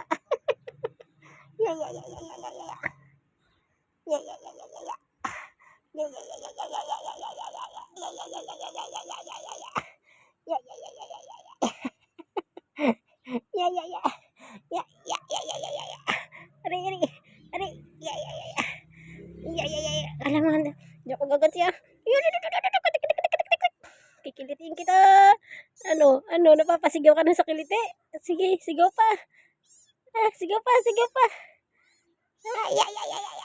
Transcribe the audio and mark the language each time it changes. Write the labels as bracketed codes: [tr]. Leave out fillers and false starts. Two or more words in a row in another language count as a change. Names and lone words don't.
[tl] Yeah, yeah, yeah, yeah, yeah, yeah, yeah. Yeah, yeah, yeah, yeah, yeah, yeah. Yeah, yeah, yeah, yeah, yeah, yeah, yeah, yeah, yeah, yeah, yeah. Yeah, yeah, yeah, yeah, yeah, yeah, yeah, yeah, yeah, yeah. Yeah, yeah, yeah, yeah, yeah, yeah, yeah. Yeah, yeah, yeah. Yeah, yeah, yeah, yeah, yeah, yeah, yeah. Aray, aray. Aray. Yeah, yeah, yeah, yeah. Yeah, yeah, yeah, yeah. Alam mo, hindi ako gaganti ah. Kikilitin kita. Ano, napapasigaw ka na sa kiliti. Sige, sigaw pa. Sigaw pa, sigaw pa. Yeah, yeah, yeah, yeah, yeah.